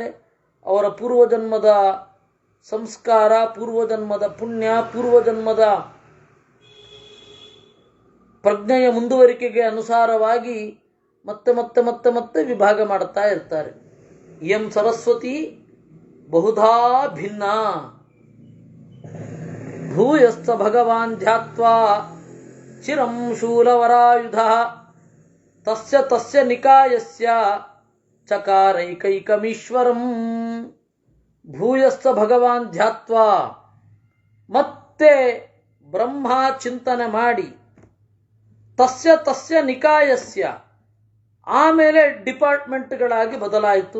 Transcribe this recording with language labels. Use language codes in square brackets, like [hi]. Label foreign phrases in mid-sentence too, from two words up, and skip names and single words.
[kn] ಅವರ ಪೂರ್ವಜನ್ಮದ ಸಂಸ್ಕಾರ, ಪೂರ್ವಜನ್ಮದ ಪುಣ್ಯ, ಪೂರ್ವಜನ್ಮದ ಪ್ರಜ್ಞೆಯ ಮುಂದುವರಿಕೆಗೆ ಅನುಸಾರವಾಗಿ ಮತ್ತೆ ಮತ್ತೆ ಮತ್ತೆ ಮತ್ತೆ ವಿಭಾಗ ಮಾಡ್ತಾ ಇರ್ತಾರೆ. [sa] ಇಯಂ ಸರಸ್ವತಿ ಬಹುಧಾ ಭಿನ್ನ. ಭೂಯಶ್ಚ ಭಗವಾನ್ ಧ್ಯಾತ್ವಾ ಚಿರಂ ಶೂಲವರಾಯುಧಃ ತಸ್ಯ ತಸ್ಯ ನಿಕಾಯಸ್ಯ ಚಕಾರೈಕೈಕಮೀಶ್ವರಂ. ಭೂಯಶ್ಚ ಭಗವಾನ್ ಧ್ಯಾತ್ವಾ, [kn] ಮತ್ತೆ ಬ್ರಹ್ಮ ಚಿಂತನೆ ಮಾಡಿ, [sa] ತಸ್ಯ ತಸ್ಯ ನಿಕಾಯಸ್ಯ, [kn] ಆಮೇಲೆ ಡಿಪಾರ್ಟ್ಮೆಂಟ್ಗಳಾಗಿ ಬದಲಾಯಿತು.